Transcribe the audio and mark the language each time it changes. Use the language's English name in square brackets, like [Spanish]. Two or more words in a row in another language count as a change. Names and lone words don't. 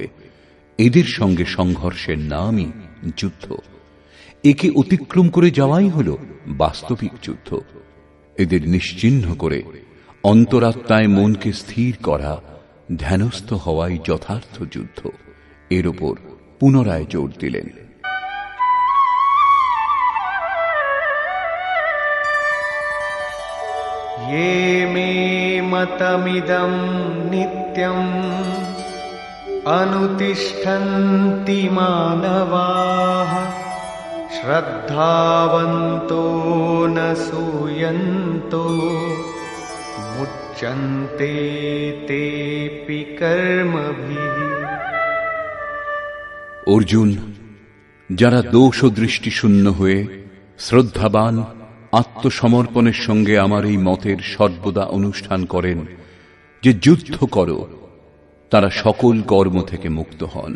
[Bangla] এদের সঙ্গে সংঘর্ষের নামই যুদ্ধ। একে অতিক্রম করে যাওয়াই হল বাস্তবিক যুদ্ধ। এদের নিশ্চিহ্ন করে অন্তরাত্মায় মনকে স্থির করা, ধ্যানস্থ হওয়াই যথার্থ যুদ্ধ। এর ওপর পুনরায় জোর দিলেন। [Sanskrit] ये मे मतमिदं नित्यं अनुतिष्ठन्ति मानवाः श्रद्धावन्तो न सूयन्तो मुच्यन्ते तेऽपि कर्मभिः। [Bangla] অর্জুন, যারা দোষ ও দৃষ্টি শূন্য হয়ে শ্রদ্ধাবান আত্মসমর্পণের সঙ্গে আমার এই মতের সর্বদা অনুষ্ঠান করেন যে যুদ্ধ করো, তারা সকল কর্ম থেকে মুক্ত হন।